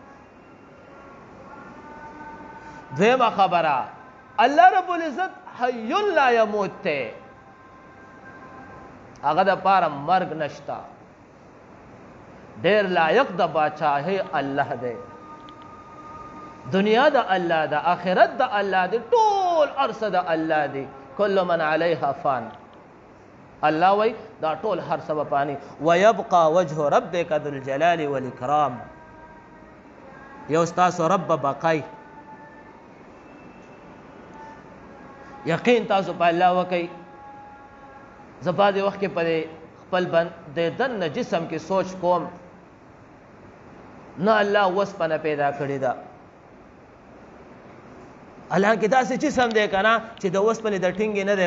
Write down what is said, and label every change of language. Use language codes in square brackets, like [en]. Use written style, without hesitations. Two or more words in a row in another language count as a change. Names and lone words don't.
[ps] دویمه خبره [ar] الله رب العزت حی لا یموت [ps] دی، هغه دپاره مرګ نشته، ډېر لایق د باچاهۍ الله دی. دنیا د الله ده، آخرت د الله دی، ټول هر څه د الله دی. [ar] کل من علیها فان، [ps] الله وی دا ټول هر څه به فاني. [ar] ویبقى وجه ربک ذو الجلال والاکرام، [ps] یو ستاسو رب به بقی. یقین تاسو په الله وکئ. زه بعضې وخت کې په خپل د دننه جسم کې سوچ کوم، نه الله وسپنه پیدا کړې ده، حالانکې داسې جسم دی که نه چې د وسپنې د ټینګې نه دی.